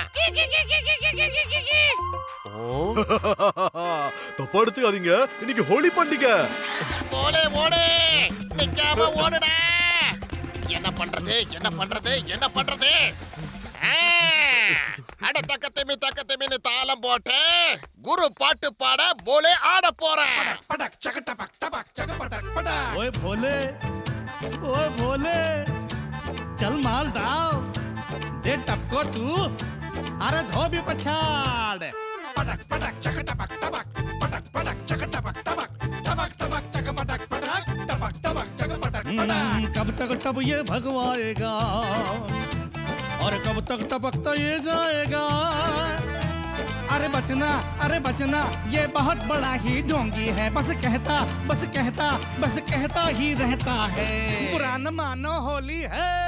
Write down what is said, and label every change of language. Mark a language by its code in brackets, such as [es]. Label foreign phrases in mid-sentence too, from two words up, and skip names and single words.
[ta] தப்பா எடுத்துக்காதீங்க, இன்னைக்கு ஹோலி பண்டிகை. போலே ஓடு, நிக்காம ஓடுடா. என்ன பண்றது, என்ன பண்றது, என்ன பண்றது? அட, தக்கத்திமின்னு தாளம் போட்டு குரு பாட்டு பாட போலே ஆட போறேன். [hi] पटक चक टपक टपक चक पटक पटक ओए भोले, ओए भोले, चल माल डाल दे टपको तू, अरे धो भी पछाड़. पटक पटक चक टपक टपक पटक पटक चक टपक टपक टपक टपक चक पटक पटक टपक टपक चक पटक पटक कब तक टप ये भगवाएगा और कब तक टपकता ये जाएगा. अरे बचना ये बहुत बड़ा ही ढोंगी है. बस कहता ही रहता है. बुरा न मानो, होली है.